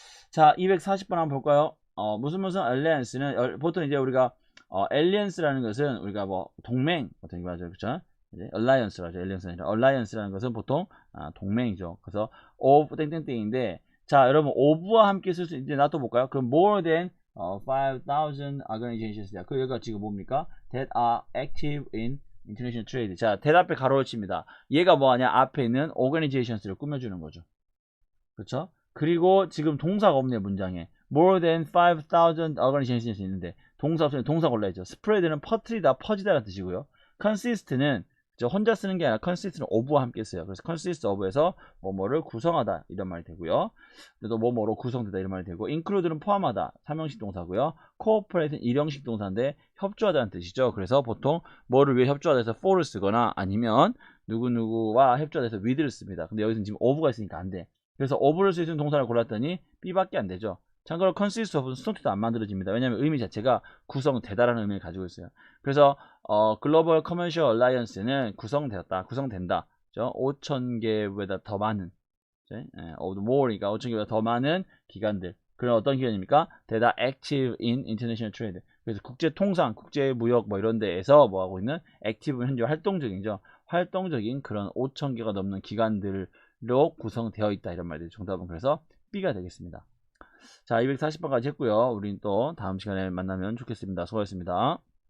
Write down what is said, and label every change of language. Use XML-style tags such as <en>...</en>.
<ko>자, 240번 한번 볼까요? 무슨 alliance는 보통 이제 우리가 alliance라는 것은 우리가 뭐 동맹 같은 게 맞아요. 그렇죠? alliance라죠. alliance라는 것은 보통 동맹이죠. 그래서 of 땡땡땡인데 자, 여러분 of와 함께 쓸 수 이제 놔둬 볼까요? 그럼</ko> <en>more than 5,000 organizations야.</en> <ko>그 여기가 지금 뭡니까?</ko> <en>that are active in International Trade.</en> <ko>자, 대답에 가로를 칩니다. 얘가 뭐하냐? 앞에 있는 Organisations를 꾸며주는 거죠. 그렇죠? 그리고 지금 동사가 없네요, 문장에.</ko> <en>More than 5,000 organizations</en> <ko>있는데 동사 없으면 동사 골라야죠. Spread는 퍼뜨리다, 퍼지다라는 뜻이고요. Consist는 혼자 쓰는 게 아니라 consist는 of와 함께 써요. 그래서 consist of에서 뭐뭐를 구성하다 이런 말이 되고요. 또 뭐뭐로 구성되다 이런 말이 되고, include는 포함하다 3형식 동사고요. cooperate는 1형식 동사인데 협조하다는 뜻이죠. 그래서 보통 뭐를 위해 협조하다 해서 for를 쓰거나 아니면 누구누구와 협조하다 해서 with를 씁니다. 근데 여기서는 지금 of가 있으니까 안 돼. 그래서 of를 쓸 수 있는 동사를 골랐더니 B밖에 안 되죠. 참고로 consist of는 수동태도 안 만들어집니다. 왜냐하면 의미 자체가 구성되다라는 의미를 가지고 있어요. 그래서 글로벌 커머셜 얼라이언스는 구성되었다, 구성된다. 5,000개보다 더 많은, more니까 5,000개보다 더 많은 기관들. 그런 어떤 기관입니까?</ko> <en>That are active in international trade.</en> <ko>그래서 국제 통상, 국제 무역 뭐 이런 데에서 뭐 하고 있는 active, 현재 활동적이죠. 활동적인 그런 5,000개가 넘는 기관들로 구성되어 있다 이런 말이죠. 정답은 그래서 B가 되겠습니다. 자, 240번까지 했고요. 우린 또 다음 시간에 만나면 좋겠습니다. 수고하셨습니다.</ko>